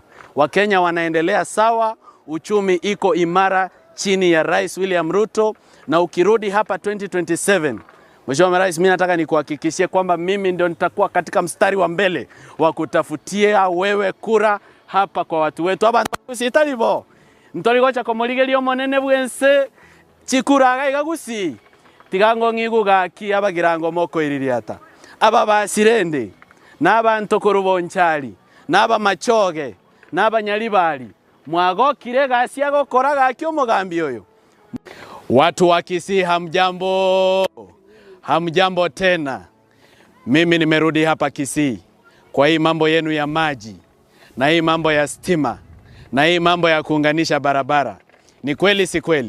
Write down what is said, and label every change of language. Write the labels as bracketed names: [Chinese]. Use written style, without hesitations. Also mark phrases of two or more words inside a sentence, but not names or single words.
[Swahili] Wakenya wanaendelea sawa, uchumi iko imara chini ya Rais William Ruto, na ukirudi hapa 2027, Mheshimiwa Rais, mimi nataka nikuhakikishie kwamba mimi ndio nitakuwa katika mstari wa mbele wa kutafutia wewe kura hapa kwa watu wetu. [Gusii] Abantu usitalibo ntoligocha komoligelio monene bwense chikuraga igagusi tigango ngiguga ki abagirango moko iririata aba basirende n'abantu kurubonchali n'aba machoge n'abanyalibali mwagokire gasi agokora gakyo mugambi oyo. [Swahili] Watu wa Kisii hamjambo tena. Mimi nimerudi hapa Kisii kwa hii mambo yenu ya maji na hii mambo ya stima na hii mambo ya kuunganisha barabara. Ni kweli si kweli?